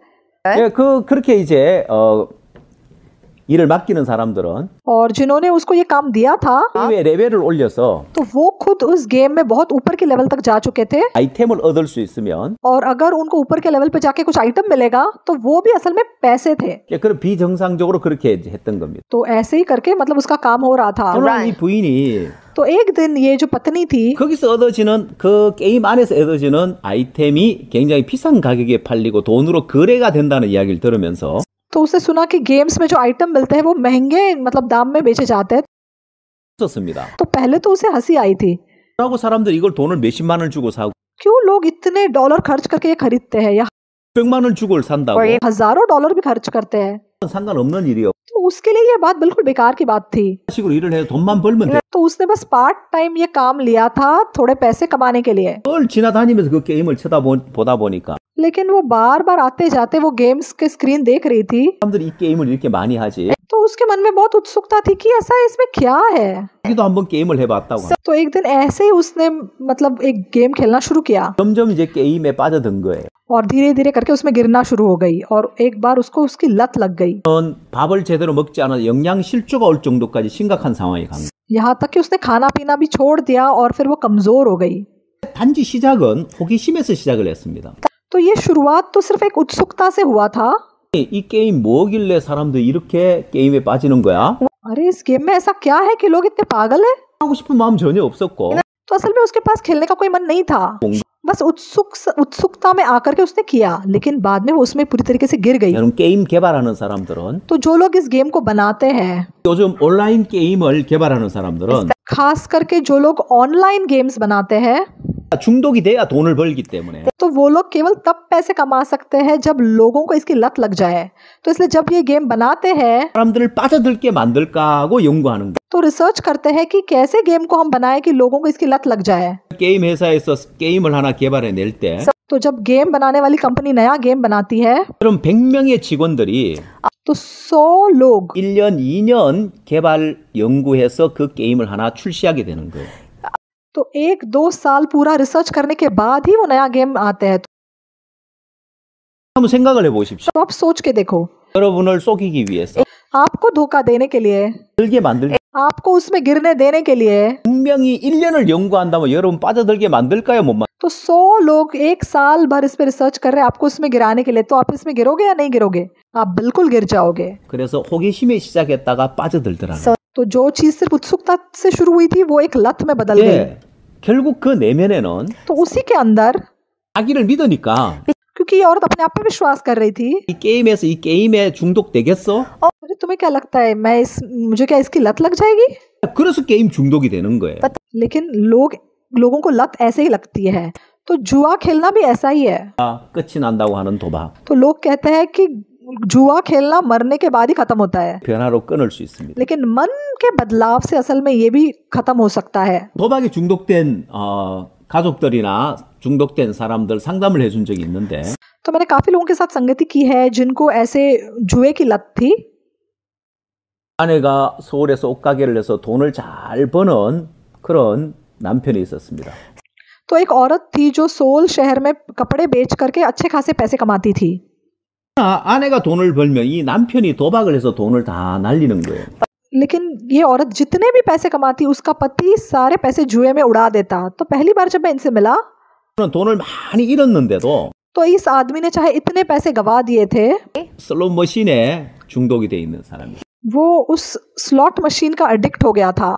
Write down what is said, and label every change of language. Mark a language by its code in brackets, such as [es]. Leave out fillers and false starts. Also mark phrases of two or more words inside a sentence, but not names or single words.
[ko] 네, 그렇게 이제 일을 맡기는 사람들은 [hi] और जिन्होंने उसको ये काम दिया था [ko] 게임의 레벨을 올려서 [hi] तो वो खुद उस गेम में बहुत ऊपर के लेवल तक जा चुके थे [ko] 아이템을 얻을 수 있으면 [hi] और अगर उनको ऊपर के लेवल पे जाके कुछ आइटम मिलेगा तो वो भी असल में पैसे थे। [ko] 그런 비정상적으로 그렇게 했던 겁니다. [hi] तो ऐसे ही करके मतलब उसका काम हो रहा था। [ko] 그러나 이 부인이 [hi] तो एक दिन ये जो पत्नी थी [ko] 거기서 얻어지는 그 게임 안에서 얻어지는 아이템이 굉장히 비싼 가격에 팔리고 돈으로 거래가 된다는 이야기를 들으면서 [hi] तो उसने सुना कि गेम्स में जो आइटम मिलते हैं वो महंगे मतलब दाम में बेचे जाते हैं। [ko] 썼습니다. [hi] तो पहले तो उसे हंसी आई थी, [ko] 라고 사람들이 이걸 돈을 몇십만 원 주고 사고 [hi] क्यों लोग इतने डॉलर खर्च करके ये खरीदते हैं या [ko] 100만 원 주고 산다고 [hi] हजारों डॉलर भी खर्च करते हैं। [ko] 상관없는 일이요. [hi] तो उसके लिए ये बात बिल्कुल बेकार की बात थी। [ko] 식으로 일을 해서 돈만 벌면 돼. [hi] तो उसने बस [en] part time [hi] ये काम लिया था थोड़े पैसे कमाने के लिए, [ko] 늘 지나다니면서 그 게임을 보다 보니까 [hi] लेकिन वो बार बार आते जाते वो गेम्स के स्क्रीन देख रही थी [ko] 사람들이 이 게임을 이렇게 많이 하지. [hi] तो उसके मन में बहुत उत्सुकता थी कि ऐसा इसमें क्या है। [ko] 자기도 한번 게임을 해봤다고. [hi] तो एक दिन ऐसे ही उसने मतलब एक गेम खेलना शुरू किया [ko] 점점 이제 게임에 빠져든 거예요. [hi] और धीरे धीरे करके उसमें गिरना शुरू हो गई और एक बार उसको उसकी लत लग गई। [ko] 밥을 제대로 먹지 않아 영양실조가 올 정도까지 심각한 상황에 간 거예요. [hi] यहाँ तक कि उसने खाना पीना भी छोड़ दिया और फिर वो कमजोर हो गई। [ko] 단지 시작은 호기심에서 시작을 했습니다. [hi] तो ये शुरुआत तो सिर्फ एक उत्सुकता से हुआ था। [ko] 이 게임 뭐길래 사람들이 이렇게 게임에 빠지는 거야? [hi] अरे इस गेम में ऐसा क्या है कि लोग इतने पागल हैं? [ko] 하고 싶은 마음 전혀 없었고 [hi] तो असल में उसके पास खेलने का कोई मन नहीं था, बस उत्सुकता में आकर के उसने किया, लेकिन बाद में वो उसमें पूरी तरीके से गिर गई। [ko] 여러분 게임 개발하는 사람들은 [hi] तो जो लोग इस गेम को बनाते हैं, [ko] 요즘 온라인 게임을 개발하는 사람들은 [hi] खास करके जो लोग [en] online games [hi] बनाते हैं, [ko] 중독이 돼야 돈을 벌기 때문에 [hi] तो वो लोग केवल तब पैसे कमा सकते हैं जब लोगों को इसकी लत लग जाए। तो इसलिए जब ये गेम बनाते हैं [ko] 사람들을 빠져들게 만들까 하고 연구하는 거예요. [hi] तो रिसर्च करते हैं कि कैसे गेम को हम बनाएं कि लोगों को इसकी लत लग जाए। [ko] 게임 회사에서 게임을 하나 개발해 낼 때 [hi] तो जब गेम बनाने वाली कंपनी नया गेम बनाती है [ko] 그럼 100명의 직원들이 [hi] तो 100 लोग [ko] 1년, 2년 개발 연구해서 그 게임을 하나 출시하게 되는 거예요. [hi] तो 1-2 साल पूरा रिसर्च करने के बाद ही वो नया गेम आते हैं। [ko] 한번 생각을 해보십시오. [hi] तो आप सोच के देखो, [ko] 여러분을 속이기 위해서 [hi] आपको धोखा देने के लिए, [ko] 들게 만들 [hi] आपको उसमें गिरने देने के लिए [ko] 분명히 1년을 연구한다면 여러분 빠져들게 만들까요? 못 [hi] तो 100 लोग 1 साल भर इस पे रिसर्च कर रहे हैं आपको इसमें गिराने के लिए, तो आप इसमें गिरोगे या नहीं गिरोगे? आप बिल्कुल गिर जाओगे। [ko] 그래서 호기심에 시작했다가 빠져들더라고요. [hi] तो जो चीज सिर्फ उत्सुकता से शुरू हुई थी वो एक लत में बदल गई। [ko] 예, 결국 그 내면에는 [hi] तो उसी के अंदर, [ko] 자기를 믿으니까 [hi] क्योंकि ये औरत अपने आप पे विश्वास कर रही थी, [ko] 이 गे임에서 이 게임에 중독되겠어? [hi] अरे तुम्हें क्या लगता है मुझे क्या इसकी लत लग जाएगी? [ko] 그래서 게임 중독이 되는 거예요. [hi] लेकिन लोगों को लत ऐसे ही लगती है। तो जुआ खेलना भी ऐसा ही है। [ko] 끝이 난다고 하는 도박. [hi] तो लोग कहते हैं कि जुआ खेलना मरने के बाद ही खत्म होता है, [ko] 변화로 끊을 수 있습니다. [hi] लेकिन मन के बदलाव से असल में ये भी खत्म हो सकता है। [ko] 도박에 중독된 가족들이나 중독된 사람들 상담을 해준 적이 있는데 [hi] तो मैंने काफी लोगों के साथ संगति की है जिनको ऐसे जुए की लत थी। [ko] 아내가 서울에서 옷가게를 해서 돈을 잘 버는 그런 남편이 있었습니다. [hi] तो एक औरत थी जो सोल शहर में कपड़े बेच करके अच्छे खासे पैसे कमाती थी। [ko] 아내가 돈을 벌면 이 남편이 도박을 해서 돈을 다 날리는 거예요. [hi] लेकिन ये औरत जितने भी पैसे कमाती उसका पति सारे पैसे जुए में उड़ा देता। तो पहली बार जब मैं इनसे मिला [ko] 돈을 많이 잃었는데도 [hi] तो इस आदमी ने चाहे इतने पैसे गवा दिए थे, [ko] 슬롯 머신에 중독이 돼 있는 사람이에요. [hi] वो उस [en] slot machine [hi] का एडिक्ट हो गया था।